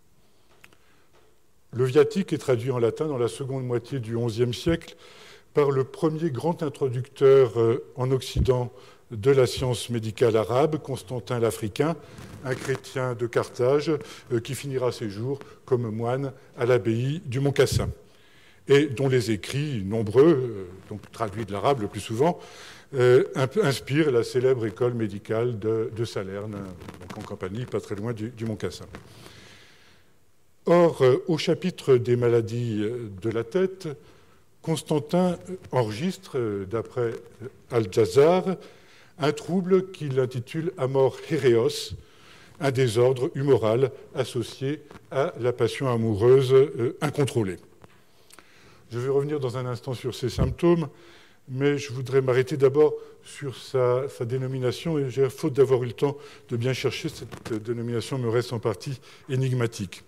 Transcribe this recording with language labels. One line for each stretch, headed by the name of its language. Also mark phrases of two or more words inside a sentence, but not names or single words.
French: Le viatique est traduit en latin dans la seconde moitié du XIe siècle par le premier grand introducteur en Occident de la science médicale arabe, Constantin l'Africain, un chrétien de Carthage qui finira ses jours comme moine à l'abbaye du Mont Cassin, et dont les écrits, nombreux, donc traduits de l'arabe le plus souvent, inspirent la célèbre école médicale de Salerne, donc en Campanie, pas très loin du Mont Cassin. Or, au chapitre des maladies de la tête, Constantin enregistre, d'après Al-Jazar, un trouble qu'il intitule
Latin: amor héréos,
French: un désordre humoral associé à la passion amoureuse incontrôlée. Je vais revenir dans un instant sur ces symptômes, mais je voudrais m'arrêter d'abord sur sa dénomination, et faute d'avoir eu le temps de bien chercher, cette dénomination me reste en partie énigmatique.